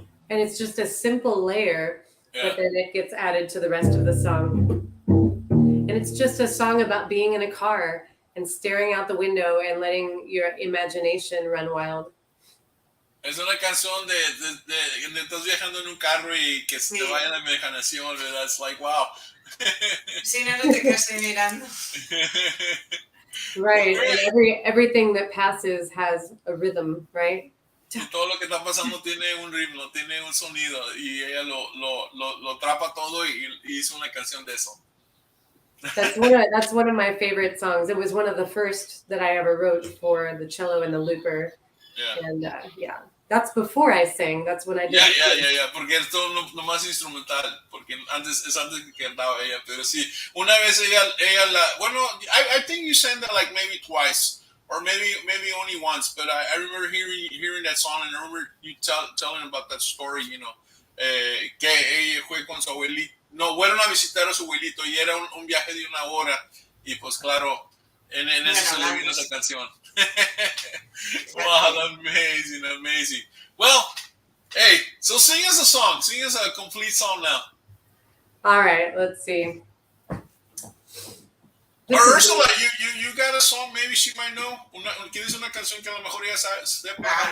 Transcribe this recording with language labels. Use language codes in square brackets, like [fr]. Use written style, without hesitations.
[en] And it's just a simple layer, but then it gets added to the rest of the song. And it's just a song about being in a car and staring out the window and letting your imagination run wild. [es] Es una canción de estás viajando en un carro y que se te vaya la imaginación, ¿verdad? [en] It's like, wow. [es] Si no te quedas mirando. [en] Right, and everything that passes has a rhythm, right? [es] Y todo lo que está pasando tiene un ritmo, tiene un sonido, y ella lo atrapa todo y hizo una canción de eso. [en] That's one of my favorite songs. It was one of the first that I ever wrote for the cello and the looper. Yeah. And that's before I sang. That's when I did. [es] Yeah. Porque esto no más instrumental, porque antes que cantaba ella, pero sí, una vez ella [en] I think you sang that like maybe twice. or maybe only once, but I remember hearing that song, and I remember you telling about that story, [es] que ella fue con su abuelito, no, fueron a visitar a su abuelito y era un viaje de 1 hora, y pues claro, en eso se le vino esa canción. [en] Wow, amazing. Well, hey, so sing us a complete song now. All right, let's see. Or Ursula, you got a song, maybe she might know. [es] ¿Qué dice una canción que a lo mejor ella sepa?